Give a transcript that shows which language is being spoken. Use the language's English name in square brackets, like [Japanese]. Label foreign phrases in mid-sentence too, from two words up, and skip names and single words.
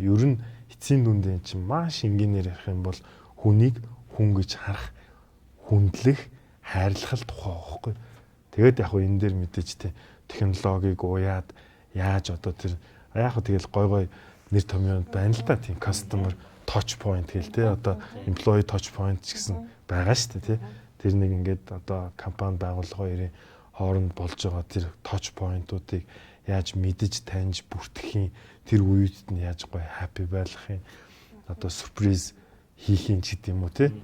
[Mongolian] Ер нь эцсийн дүндээ энэ чинь маш энгийнээр ярих юм бол хүнийг хүн гэж харах, хүндлэх, хайрлах л тухай байхгүй. Тэгээд яг хөө энэ дээр мэдээж те технологиг уяад яаж одоо тэр яг хөө тэгэл гой нэр томьёонд байна л да тийм [English] customer touch point [Mongolian] гэл те одоо [English] employee touch point [Mongolian] ч гэсэн байгаа шүү дээ те. Тэр нэг ингээд одоо компани байгууллагын хооронд болж байгаа тэр [English] touch point-уудыг [Mongolian] яаж мэдэж таньж бүртгэхийн тэр үед нь яаж гоё happy байлгахын одоо surprise хийхин ч гэдэм үү те.